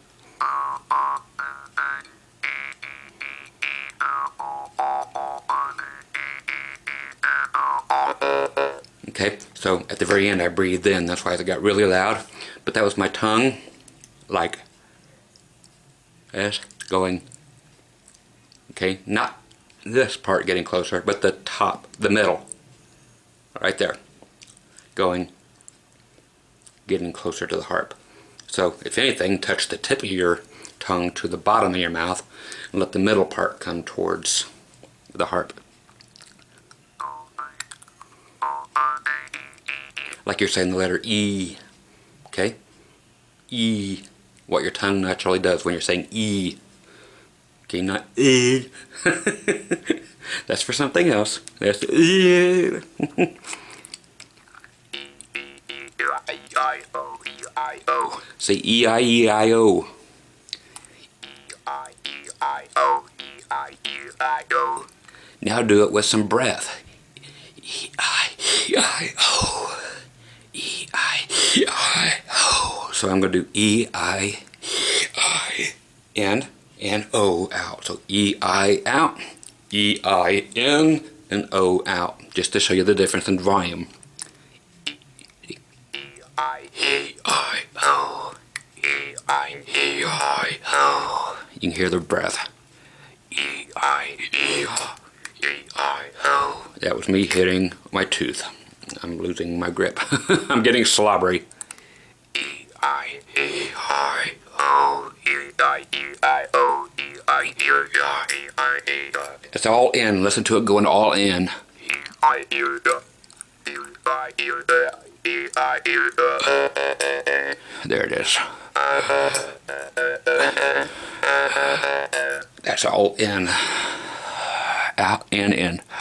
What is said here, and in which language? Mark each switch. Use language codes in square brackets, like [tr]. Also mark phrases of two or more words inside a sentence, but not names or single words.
[en] Okay, so at the very end I breathed in, that's why it got really loud, but that was my tongue like this, going, okay, not this part getting closer, but the top, the middle, right there, going, getting closer to the harp. So if anything, touch the tip of your tongue to the bottom of your mouth and let the middle part come towards the harp. Like you're saying the letter E, okay? E, what your tongue naturally does when you're saying E. Okay, not E. That's for something else. That's E. Say E-I-E-I-O. Now do it with some breath. E-I-E-I-O. E-I-E-I-O. So I'm going to do E-I-E-I-N and O out. So E-I out, E-I-N, and O out. Just to show you the difference in volume. E-I-E-I-O. E-I-E-I-O. You can hear the breath. E-I-E-I-O. That was me hitting my tooth. I'm losing my grip. I'm getting slobbery. E-I-E-I-O. E-I-E-I-O. E-I-E-I-O. It's all in. Listen to it going all in. There it is. That's all in. Out and in.